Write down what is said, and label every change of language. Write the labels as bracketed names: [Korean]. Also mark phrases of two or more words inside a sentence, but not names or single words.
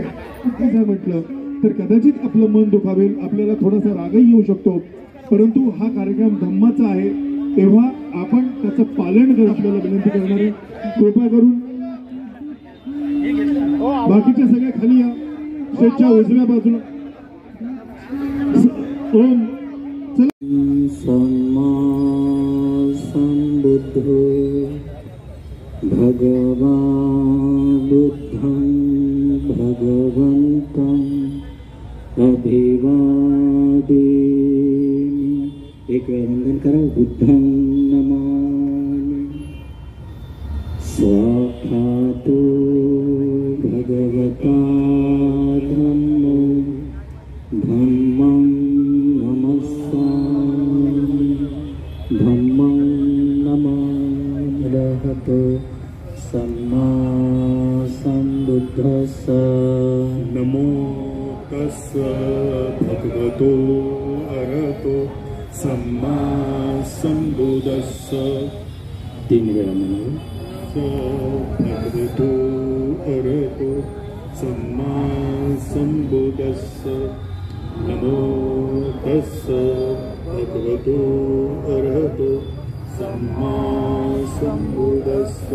[Marathi] जर म्हटलं तर कदाचित आपलं मन दुखावेल, आपल्याला थोडासा रागही येऊ शकतो, परंतु हा कार्यक्रम धम्माचा आहे, तेव्हा आपण त्याचं पालन कर आपल्याला विनंती करणार आहे। कृपा करून बाकीच्या सगळ्या खाली या, स्टेजच्या उजव्या बाजूला। [Pali] ओम सम्मा संबुद्धो भगवान् बुद्धं भगवन्तं अभिवादेमि। [Marathi] एक वेळा वंदन करा। [Pali] बुद्धं नमामि। स्वाक्षातो भगवता धम्मो धम्मं नमस्सामि। धम्मं नमामि। अरहतो सम्मा सम्बुद्धस्स। नमो तस्स भगवतो अरहतो सम्मा सम्बुद्धस्स। [Marathi] 3 वेळा म्हणा। [Pali] भगवतो अरहतो सम्मा सम्बुद्धस्स। नमो तस्स भगवतो अरहतो सम्मा सम्बुद्धस्स।